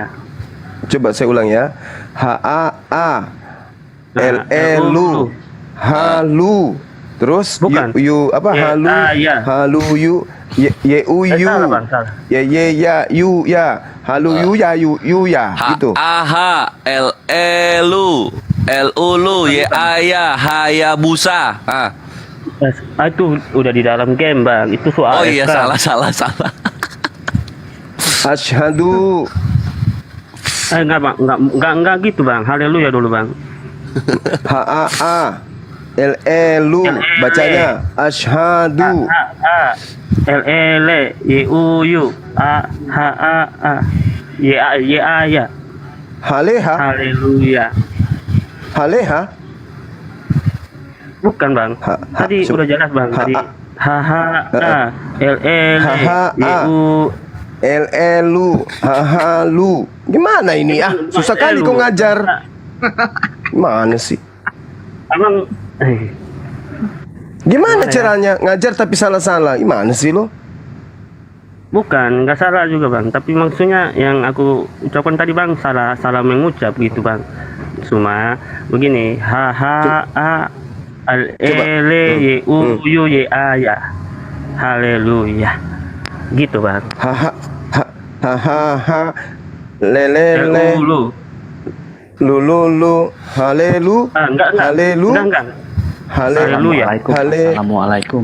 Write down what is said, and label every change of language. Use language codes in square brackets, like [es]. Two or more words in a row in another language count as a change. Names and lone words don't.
[id] Coba saya ulang ya. L-L-U. Halu. Terus you apa halu? Halu you Y-U-U. Ya. Halu you ya. Gitu. L-E-Lu. L-U-Lu. Y-A-Ya. Hayabusa. Itu udah di dalam game bang. Itu soal. Oh iya, salah. Asyhadu. Enggak gitu bang. Haleluya dulu bang. L-E-Lu bacanya asyhadu. L-E-L-Y-U-U A-H-A-A Y-A-Y-A-Ya Haleha. Haleluya. Haleha. Bukan bang, tadi udah jelas bang tadi. H-H-A L-E-L-Y-U L-E-Lu. Hahalu. Gimana ini susah kali kau ngajar. Gimana sih? Abang Gimana caranya ngajar tapi salah-salah? Gimana sih lo? bukan, nggak salah juga bang, tapi maksudnya yang aku ucapkan tadi bang salah mengucap gitu bang. Cuma begini, H-H-A L-E-L-Y-U-U-Y-A-Ya Haleluya gitu bang. Hahaha lelele lulu halelu Enggak halelu enggak haleluya Assalamualaikum.